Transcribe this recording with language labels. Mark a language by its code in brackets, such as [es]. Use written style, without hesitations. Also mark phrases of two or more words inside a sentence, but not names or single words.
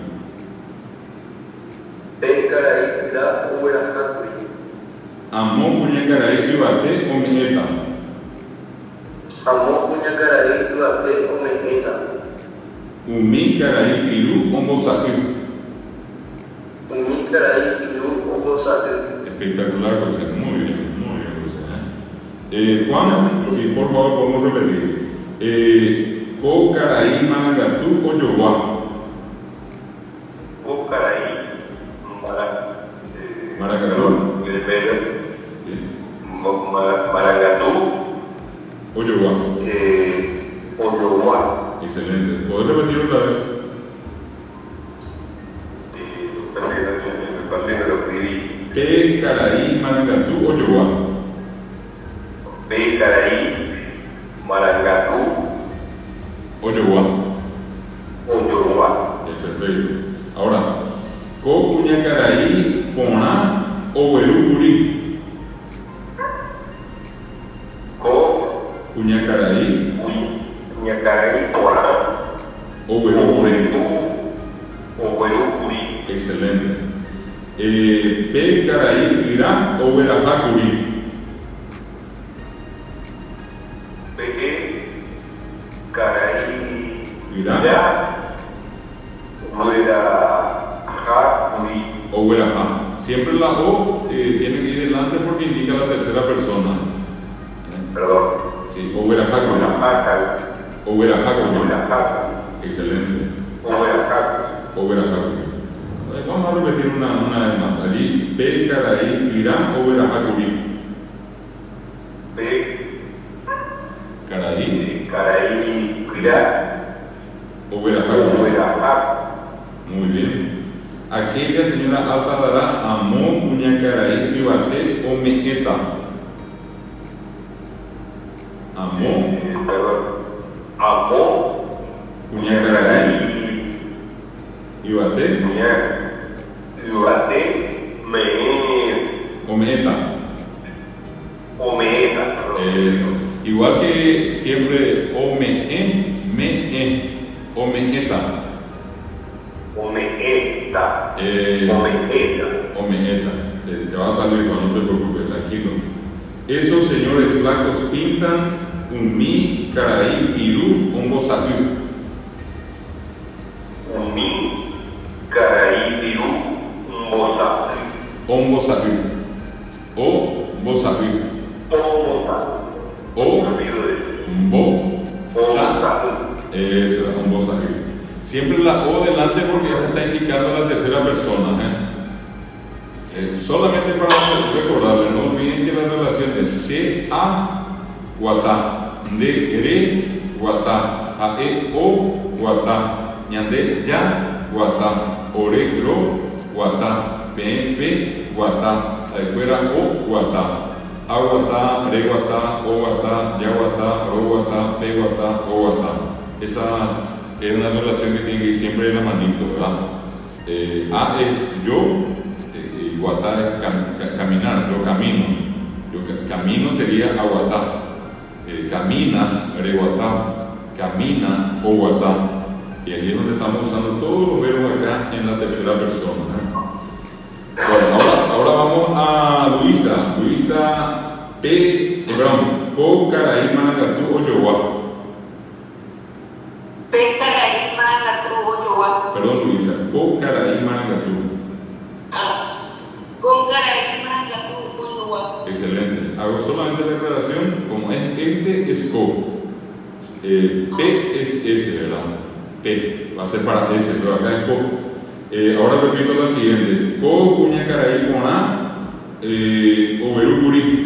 [gn] Pe karai kyra oguerahákuri. Amo kuñakarai yvate ome'ẽta. Amo kuñakarai yvate ome'ẽta. Umi karai piru ombosa'y. Umi karai piru ombosa'y. [es] Espectacular, José. Muy bien, José. Juan, sí, por favor, podemos repetir. [gn] Ko karai marangatu ojoguá. Ko karai Marangatu. Sí. Marangatu Ojoguá. Oyoguá. [es] Excelente. ¿Puedes repetir otra vez? Lo escribí. [gn] Pe karai marangatu ojoguá. Pe karai marangatu Ojoguá. oyoguá. [es] Perfecto. Ahora, [gn] ko kuñakarai porã oguerúkuri. Ko Kuñakarai kuñakarai porã oguerúkuri. oguerúkuri. [es] Excelente. [gn] Pe karai kyra oguerahákuri. Pe karai Kyra oguerahákuri. oguerahá. [es] Siempre la O tiene que ir delante porque indica la tercera persona. Perdón. [gn] Sí, oguerahákuri. Oguerahákuri. [es] Excelente. Oguerahákuri. Vamos a repetir una vez más. Allí, [gn] Pe karai kyra oguerahákuri. Pe Karai karai kyra oguerahákuri. oguerahákuri. [es] Muy bien. Aquella señora alta dará [gn] amo kuñakarai yvate ome'ẽta. Amo Perdón. Amo kuñakarai yvate yvate ome'ẽta. ome'ẽta. [es] Eso. Igual que siempre [gn] ome'ẽ, ome'ẽta. Ome'ẽta. Ome'ẽta. [es] Te va a salir, no te preocupes, tranquilo. Esos señores flacos pintan [gn] umi karai piru ombosa'y. Umi karai piru ombosa'y. Ombosa'y. Ombosa'y. [es] Eso es ombosa'y. Siempre la O delante porque esa está indicando la tercera persona. Solamente para recordarles, no olviden que la relación es [gn] C-A guatá, D-R guatá, A-E-O guatá, ñande ya guatá, ore-ro guatá, P-P guatá, [es] la escuela [gn] O guatá, A guatá, re guatá, O guatá, ya guatá, ro guatá, P guatá, O guatá. [es] Esa es una relación que tiene que ir siempre en la manito, ¿verdad? A es yo. Guatá es caminar, yo camino. Camino sería aguatá. Caminas, reguatá. Camina, oguatá. Y aquí es donde estamos usando todos los verbos acá en la tercera persona. Bueno, ahora vamos a Luisa. Luisa P. Brown. [gn] Ko karai marangatu ojoguá. Pe karai marangatu ojoguá. [es] Perdón, Luisa. [gn] Ko karai marangatu. Con karai marangatu ojoguá. [es] Excelente. Hago solamente la aclaración, como es este es co. P es S, ¿verdad? P va a ser para S, pero acá es co. Ahora repito la siguiente. [gn] Ko kuñakarai porã oguerúkuri.